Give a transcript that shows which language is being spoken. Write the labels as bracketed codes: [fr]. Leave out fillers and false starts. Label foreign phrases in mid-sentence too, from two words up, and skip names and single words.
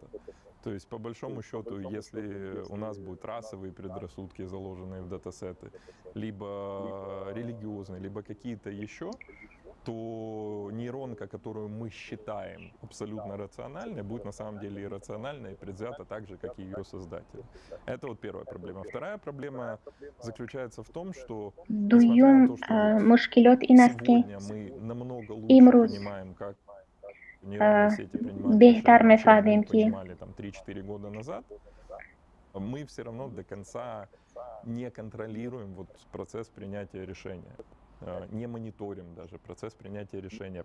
[ru] То есть, по большому счету, если у нас будут расовые предрассудки, заложенные в датасеты, либо религиозные, либо какие-то еще, то нейронка, которую мы считаем абсолютно рациональной, будет на самом деле иррациональной и предвзята так же, как и ее создатель. Это вот первая проблема. Вторая проблема заключается в том, что [tg] дуюм мушкилот инаски [ru] мы намного лучше [tg] имрус [ru] понимаем, как нейронные сети принимают [tg] бехтар [ru] решения, чем мы [tg] мефадим ки [ru] понимали там 3-4 года назад, мы все равно до конца не контролируем вот процесс принятия решения, не мониторим даже процесс принятия решения.